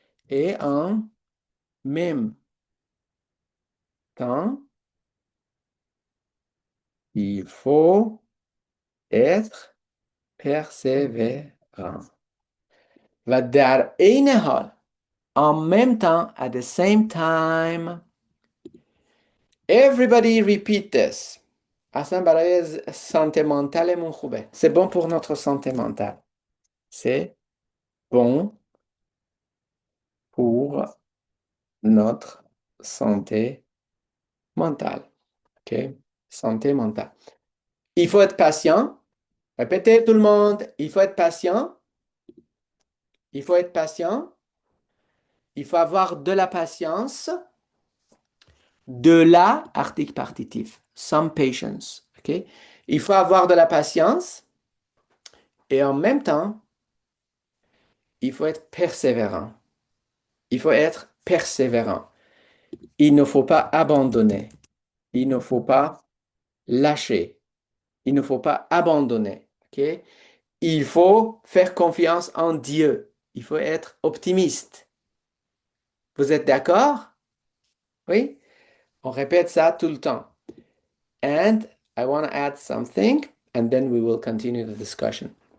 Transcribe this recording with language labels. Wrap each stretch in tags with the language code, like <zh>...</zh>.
<fr>Et en même temps, il faut être persévérant.</fr> <fa>و در عین حال.</fa> <fr>En même temps,</fr> <en>at the same time. Everybody repeat this. اصلا برای santé mentale خوبه.</en> <fr>C'est bon pour notre santé mentale. C'est bon pour notre santé mentale. OK? Santé mentale. Il faut être patient. Répétez tout le monde. Il faut être patient. Il faut être patient. Il faut avoir de la patience. De la, article partitif.</fr> <en>Some patience.</en> <fr>OK? Il faut avoir de la patience. Et en même temps, il faut être persévérant. Il faut être persévérant. Il ne faut pas abandonner. Il ne faut pas lâcher. Il ne faut pas abandonner. OK? Il faut faire confiance en Dieu. Il faut être optimiste. Vous êtes d'accord? Oui? On répète ça tout le temps.</fr> <en>And I want to add something, and then we will continue the discussion.</en>